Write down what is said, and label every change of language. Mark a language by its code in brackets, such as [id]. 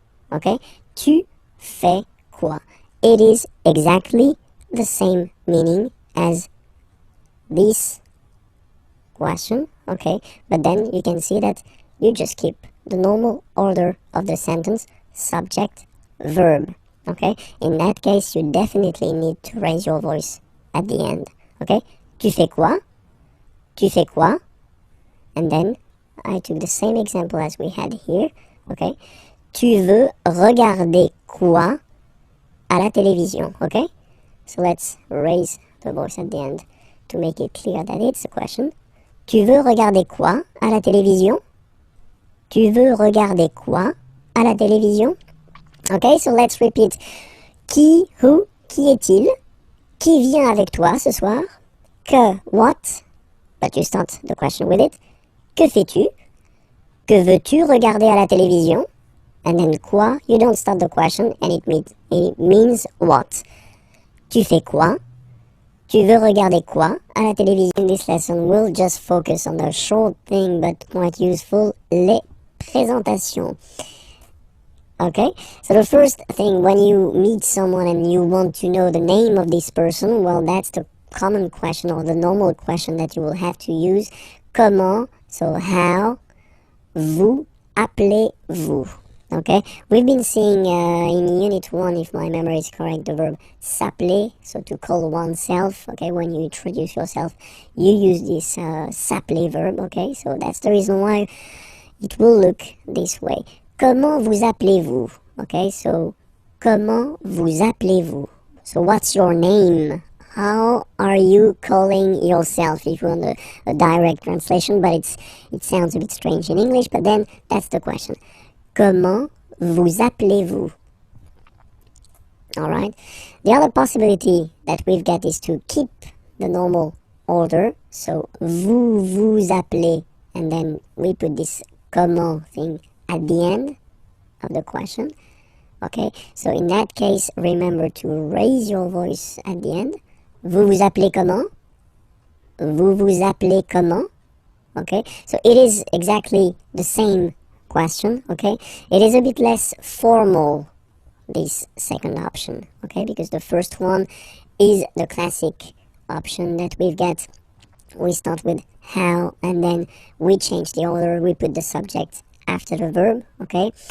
[en] Okay, [fr] tu fais quoi? [en] It is exactly the same meaning as this question, okay, but then you can see that you just keep the normal order of the sentence, subject, verb, okay? In that case, you definitely need to raise your voice at the end, okay? [fr] Tu fais quoi? Tu fais quoi? [en] And then, I took the same example as we had here, okay? [fr] Tu veux regarder quoi à la télévision, okay? [en] So let's raise the voice at the end to make it clear that it's a question. [fr] Tu veux regarder quoi à la télévision? Tu veux regarder quoi à la télévision? [en] Okay, so let's repeat. Qui, who, [fr] qui est-il? Qui vient avec toi ce soir? [en] Que, what? But you start the question with it. [fr] Que fais-tu? Que veux-tu regarder à la télévision? [en] And then quoi? You don't start the question and it means what? [fr] Tu fais quoi? Tu veux regarder quoi à la télévision? [en] In this lesson, we'll just focus on the short thing but quite useful, [fr] les présentations. [en] Okay, so the first thing when you meet someone and you want to know the name of this person, well, that's the common question or the normal question that you will have to use. [fr] Comment, [en] so how, [fr] vous appelez-vous? [en] Okay, we've been seeing in Unit 1, if my memory is correct, the verb s'appeler, so to call oneself. Okay, when you introduce yourself, you use this s'appeler verb. Okay, so that's the reason why it will look this way. [fr] Comment vous appelez-vous? [en] Okay, so [fr] comment vous appelez-vous? [en] So what's your name? how are you calling yourself? If you want a direct translation, but it sounds a bit strange in English, but then that's the question. [fr] Comment vous appelez-vous? [en] Alright. The other possibility that we've got is to keep the normal order. So, [fr] vous vous appelez, [en] and then we put this comment thing at the end of the question. Okay, so in that case, remember to raise your voice at the end. [fr] Vous vous appelez comment? Vous vous appelez comment? [en] Okay, so it is exactly the same question, okay? It is a bit less formal, this second option, okay? Because the first one is the classic option that we've got. We start with how, and then we change the order, we put the subject after the verb, okay?